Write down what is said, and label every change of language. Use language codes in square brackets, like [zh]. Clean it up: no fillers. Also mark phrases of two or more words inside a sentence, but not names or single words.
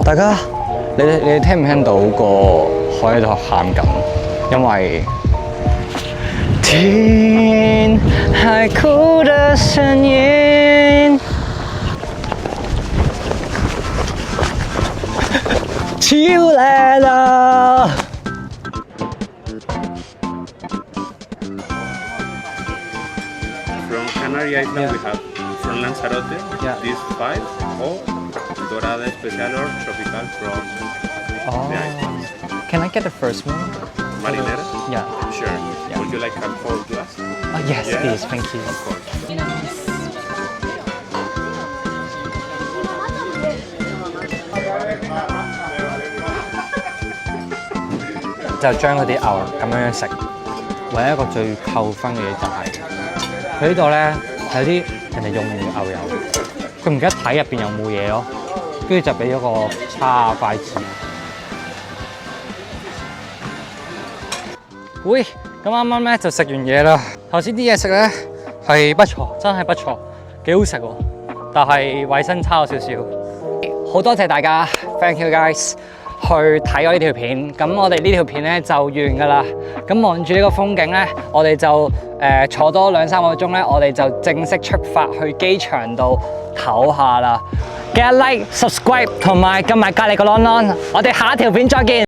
[yue] 大家你哋聽唔聽到個海喺度喊緊？因為聽海哭的聲音，超靚啊！ [en] From Canary Island, we have from Lanzarote, these 5, or Dorada Especial or Tropical from the islands. Can I get the first one? Marinera? Yeah. Sure. Would you like a 4 glass? Yes, please. Thank you. Of course. [yue] 就將嗰啲牛咁樣食。唯一一個最扣分嘅嘢就係佢呢度咧有啲人哋用完嘅牛油，佢唔記得睇入邊有冇嘢咯，跟住就俾咗個叉筷子。喂，咁啱啱咧就食完嘢啦。頭先啲嘢食咧係不錯，真係不錯，幾好食喎，但係衞生差咗少少。好多謝大家 ， [en] thank you guys。 [yue] 去睇我呢條片，咁我哋呢條片咧就完㗎啦。咁望住呢個風景咧，我哋就坐多2-3個鐘咧，我哋就正式出發去機場度唞下啦。記得 like、subscribe 同埋撳埋隔離個 lon lon。我哋下一條片再見。